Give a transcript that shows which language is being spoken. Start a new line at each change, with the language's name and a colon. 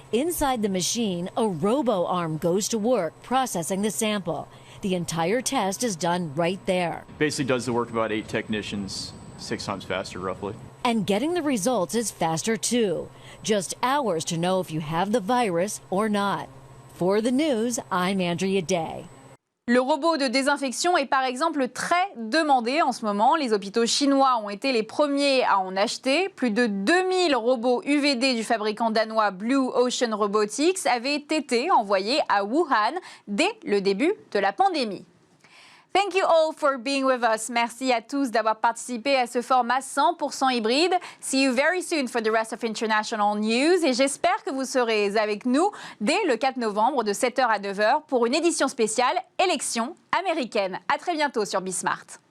English: Inside the machine, a robo-arm goes to work processing the sample. The entire test is done right there. Basically does the work of about 8 technicians, 6 times faster roughly. And getting the results is faster too. Just hours to know if you have the virus or not. For the news, I'm Andrea Day.
French: Le robot de désinfection est par exemple très demandé en ce moment. Les hôpitaux chinois ont été les premiers à en acheter. Plus de 2000 robots UVD du fabricant danois Blue Ocean Robotics avaient été envoyés à Wuhan dès le début de la pandémie.
English: Thank you all for being with us.
French: Merci à tous d'avoir participé à ce format 100% hybride.
English: See you very soon for the rest of international news.
French: Et j'espère que vous serez avec nous dès le 4 novembre de 7h à 9h pour une édition spéciale élection américaine. À très bientôt sur Bismart.